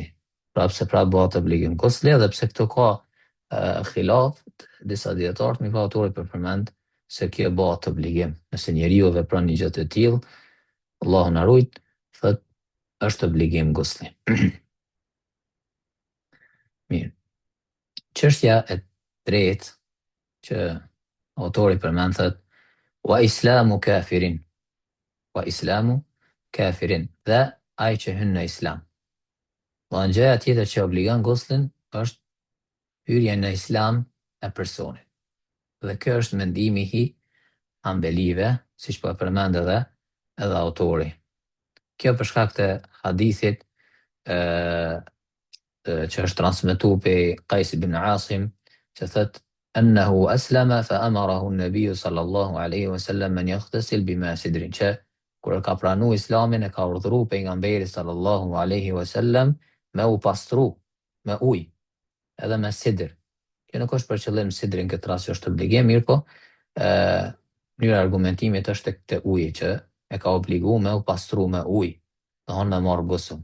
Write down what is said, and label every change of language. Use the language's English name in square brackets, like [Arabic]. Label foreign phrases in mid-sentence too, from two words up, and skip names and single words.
[Albanian] Prapë bëhet obligim gusli, edhe pse këtu ka khilaf disa dietarë, mi ka autori për përmend se kjo bëhet obligim. Nëse njeriu vepron një gjë të tillë, Allahu na ruaj, thot është obligim gusli. Mirë. Çështja e tretë që autori përmend thot [Arabic] وإسلام كافر. وإسلام كافر, [Albanian] dhe ai që hyn në islam. Dhe në gjëja tjetër që obligon guslin është hyrja në islam e personit. Dhe kjo është mendimi i Hanbelive, siç po e përmend edhe autori. Kjo për shkak të hadithit që është transmetuar prej Qais ibn Asim, që thot [Arabic] أنه أسلم فأمره النبي صلى الله عليه وسلم أن يغتسل بماء سدر, [Albanian] që kur ka pranu islamin e ka urdhëruar pejgamberi [Arabic] صلى الله عليه وسلم [Albanian] me u pastru me ujë edhe me sidër. Kjo nuk është për qëllim sidrin këtë rast që është obligim, mirë po mënyra argumentimit është te uji, që e ka obliguar me u pastru me ujë, domthon me marr gusull.